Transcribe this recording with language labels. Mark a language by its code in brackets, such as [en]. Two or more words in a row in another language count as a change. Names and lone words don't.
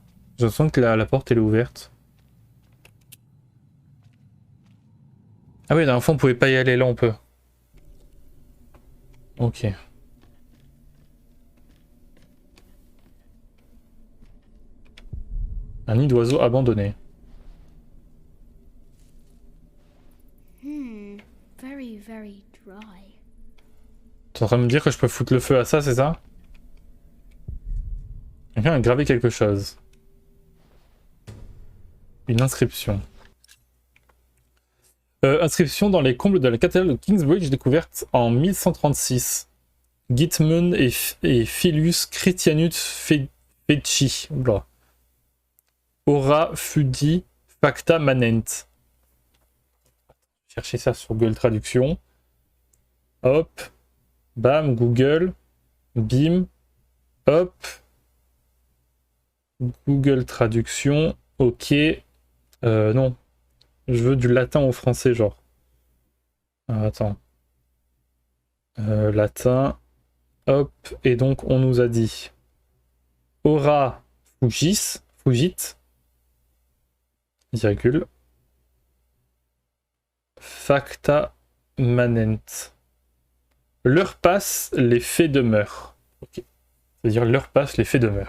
[fr] Je sens que la porte elle est ouverte. Ah oui, dans le fond on pouvait pas y aller, là on peut. Ok. Un nid d'oiseau abandonné. [en] Very, very dry. [fr] T'es en train de me dire que je peux foutre le feu à ça, c'est ça? Quelqu'un a gravé quelque chose. Une inscription. Inscription dans les combles de la cathédrale de Kingsbridge découverte en 1136. [la] Gitmun et Filius Christianus Feci. Ora fudi facta manent. [fr] Cherchez ça sur Google Traduction. Hop. Bam, Google. Bim. Hop. Google Traduction. Ok. Non. Je veux du latin au français, genre. Attends. Latin. Hop. Et donc, on nous a dit. [la] Ora fugit. Virgule. Facta manent. [fr] L'heure passe, les faits demeurent. Ok. C'est-à-dire l'heure passe, les faits demeurent.